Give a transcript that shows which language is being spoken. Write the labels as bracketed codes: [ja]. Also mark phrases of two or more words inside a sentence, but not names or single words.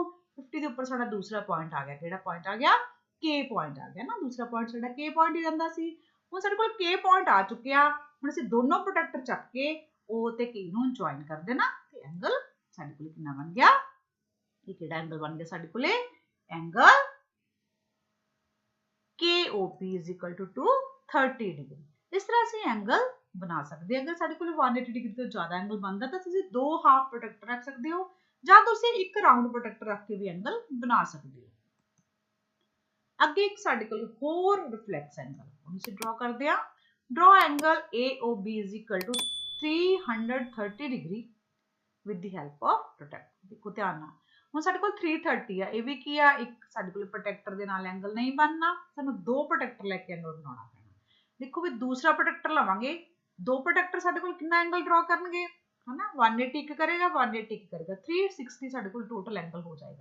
[pa] 50 ਦੇ ਉੱਪਰ ਸਾਡਾ ਦੂਸਰਾ ਪੁਆਇੰਟ ਆ ਗਿਆ। ਕਿਹੜਾ ਪੁਆਇੰਟ ਆ ਗਿਆ? K ਪੁਆਇੰਟ ਆ ਗਿਆ ਨਾ, ਦੂਸਰਾ ਪੁਆਇੰਟ ਸਾਡਾ K ਪੁਆਇੰਟ ਹੀ ਰਹਿੰਦਾ ਸੀ। ਹੁਣ ਸਾਡੇ ਕੋਲ K ਪੁਆਇੰਟ ਆ ਚੁੱਕਿਆ। ਹੁਣ ਅਸੀਂ ਦੋਨੋਂ ਪ੍ਰੋਟੈਕਟਰ ਚੱਕ ਕੇ O ਤੇ K ਨੂੰ ਜੁਆਇਨ ਕਰ ਦੇਣਾ ਤੇ ਐਂਗਲ ਸਾਡੇ ਕੋਲ ਕਿੰਨਾ ਬਣ ਗਿਆ? ਇਹ ਕਿਹੜਾ ਐਂਗਲ ਬਣ ਗਿਆ ਸਾਡੇ ਕੋਲੇ? [en] angle KOP is equal to 230 degree. [pa] ਇਸ ਤਰ੍ਹਾਂ ਅਸੀਂ ਐਂਗਲ ਬਣਾ ਸਕਦੇ ਹਾਂ। ਅਗਰ ਸਾਡੇ ਕੋਲ 180 ਡਿਗਰੀ ਤੋਂ ਜ਼ਿਆਦਾ ਐਂਗਲ ਬਣਦਾ ਤਾਂ ਤੁਸੀਂ ਦੋ [en] half protector [pa] ਰੱਖ ਸਕਦੇ ਹੋ, ਜਾਂ ਤੁਸੀਂ ਇੱਕ [en] round protector [pa] ਰੱਖ ਕੇ ਵੀ ਐਂਗਲ ਬਣਾ ਸਕਦੇ ਹੋ। ਅੱਗੇ ਇੱਕ ਸਾਡੇ ਕੋਲ ਹੋਰ [en] reflex angle, [pa] ਉਹਨੂੰ ਅਸੀਂ ਡਰਾ ਕਰਦੇ ਹਾਂ। [en] draw angle AOB is equal to 330 degree with the help of protector. [pa] ਦੇਖੋ ਧਿਆਨ ਨਾਲ, ਹੁਣ ਸਾਡੇ ਕੋਲ 330 ਆ, ਇਹ ਵੀ ਕੀ ਆ ਇੱਕ ਸਾਡੇ ਕੋਲ ਪ੍ਰੋਟੈਕਟਰ ਦੇ ਨਾਲ ਐਂਗਲ ਨਹੀਂ ਬਣਨਾ, ਸਾਨੂੰ ਦੋ ਪ੍ਰੋਟੈਕਟਰ ਲੈ ਕੇ ਐਂਗਲ ਬਣਾਉਣਾ ਪੈਣਾ। ਦੇਖੋ ਵੀ ਦੂਸਰਾ ਪ੍ਰੋਟੈਕਟਰ ਲਵਾਂਗੇ, ਦੋ ਪ੍ਰੋਟੈਕਟਰ ਸਾਡੇ ਕੋਲ ਕਿੰਨਾ ਐਂਗਲ ਡਰਾ ਕਰਨਗੇ ਹਨਾ, 180 ਇੱਕ ਕਰੇਗਾ 180 ਇੱਕ ਕਰੇਗਾ, 360 ਸਾਡੇ ਕੋਲ [en] total angle [pa] ਹੋ ਜਾਏਗਾ।